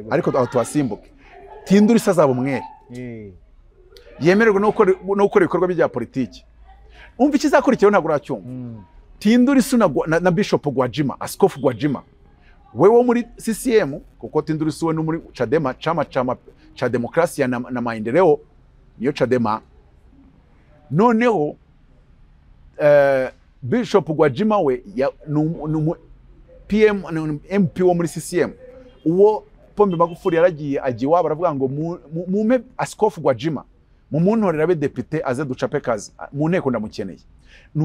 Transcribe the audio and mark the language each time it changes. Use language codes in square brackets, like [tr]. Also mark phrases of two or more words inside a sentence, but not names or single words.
[rw] ariko aho twasimbuke. Tinduri so azaba umwere. Yemererwa no gukora ibikorwa bya politiki. Umva ikizakurikiraho ntabwo uracyumva. Tinduri so na Bishop Gwajima, Askofu Gwajima, wewe muri CCM, kuko Tinduri so no muri Chadema, [sw] chama cha demokrasia na maendeleo, [rw] niyo Chadema. Noneho Bishop Gwajima we PM MP wo muri CCM, uwo Pombe Magufuli yaragiye agiwa baravuga ngo mume Askofu Gwajima mu muntorera be député aze ducape kazi mu nteko ndamukeneye.